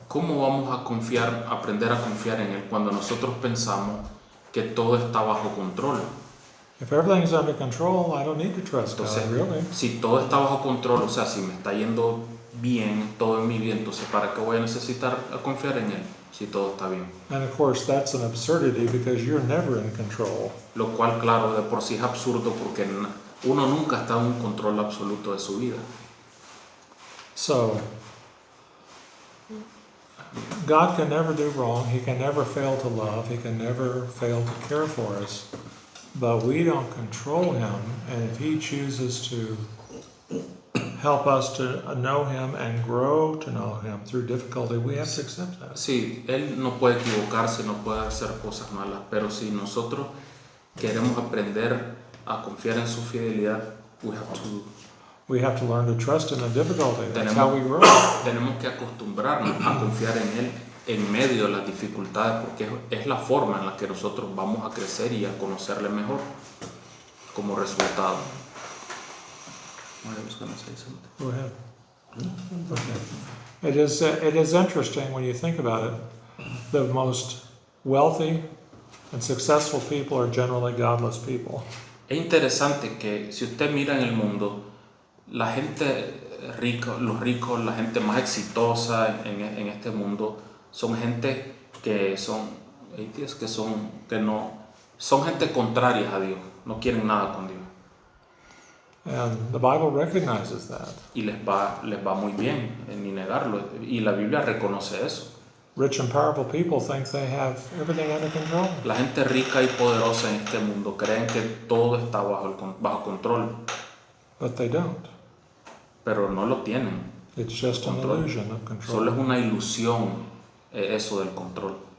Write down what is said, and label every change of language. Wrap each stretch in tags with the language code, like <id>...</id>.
<es>¿Cómo vamos a aprender a confiar en Él cuando nosotros pensamos que todo está bajo control?</es> <en>If everything's under control, I don't need to trust God,</en> <es>Entonces,</es> <en>really.</en> <es>si todo está bajo control, o sea, si me está yendo bien, todo en mi bien, entonces ¿para qué voy a necesitar confiar en Él si todo está bien?</es> <en>And of course, that's an absurdity because you're never in control.</en> <es>Lo cual, claro, de por sí es absurdo porque uno nunca está en un control absoluto de su vida.</es> <en>So, God can never do wrong. He can never fail to love. He can never fail to care for us. But we don't control him. And if he chooses to help us to know him and grow to know him through difficulty, we have to accept that.</en> <es>Sí, Él no puede equivocarse, no puede hacer cosas malas, pero si nosotros queremos aprender a confiar en su fidelidad,</es> <en>We have to learn to trust him in difficulty. That's how we grow.</en> <es>tenemos que acostumbrarnos a confiar en Él en medio de las dificultades, porque es la forma en la que nosotros vamos a crecer y a conocerle mejor como resultado.</es> <en>I was gonna say something. Go ahead. Okay. It is interesting when you think about it. The most wealthy and successful people are generally godless people.</en> <es>Es interesante que si usted mira en el mundo, la gente rica, los ricos, la gente más exitosa en este mundo son gente que son atheists, que no son gente contraria a Dios, no quieren nada con Dios.</es> <en>And the Bible recognizes that.</en> <es>Y les va muy bien, ni negarlo, y la Biblia reconoce eso.</es> <en>Rich and powerful people think they have everything under control.</en> <es>La gente rica y poderosa en este mundo creen que todo está bajo control,</es> <en>But they don't.</en> <es>pero no lo tienen.</es> <en>It's just an</en> <es>Control.</es> <en>illusion of</en> <es>Solo es</es> <en>control.</en> <es>una ilusión eso del control.</es>